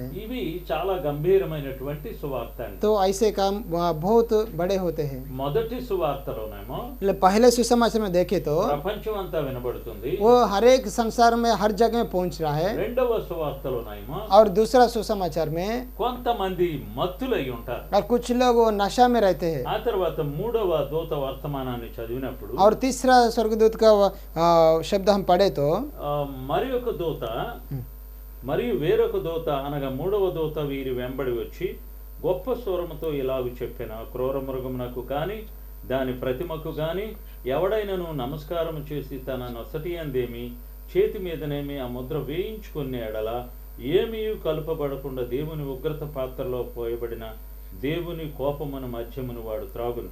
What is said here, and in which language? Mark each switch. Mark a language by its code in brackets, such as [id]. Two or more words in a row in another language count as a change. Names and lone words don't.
[te] ఇవి చాలా గంభీరమైనటువంటి సువార్త అండి. [hi] तो ऐसे काम बहुत बड़े होते हैं. [te] మొదటి సువార్తలోనేమో [hi] पहले सुसमाचार में देखे तो [te] ప్రపంచం అంతా వినబడుతుంది. [hi] वो हर एक संसार में हर जगह में पहुंच रहा है. [te] రెండవ సువార్తలోనేమో [hi] और दूसरा सुसमाचार में [te] కొంతమంది మత్తులై ఉంటారు. [hi] और कुछ लोग वो नशा में रहते हैं. [te] ఆ తర్వాత మూడవ దూత వర్తమానాన్ని చదివినప్పుడు [hi] और तीसरा स्वर्गदूत का शब्द हम पढ़े तो [te] మరి ఒక దూత మరియు వేరొక దూత అనగా మూడవ దూత వీరి వెంబడి వచ్చి గొప్ప స్వరముతో ఇలాగు చెప్పిన, క్రూర మృగమునకు కానీ దాని ప్రతిమకు కానీ ఎవడైనను నమస్కారం చేసి తన నొసటి అందేమి చేతి మీదనేమి ఆ ముద్ర వేయించుకునే ఎడల ఏమీ కలుపబడకుండా దేవుని ఉగ్రత పాత్రలో పోయబడిన దేవుని కోపమును మధ్యమును వాడు త్రాగును.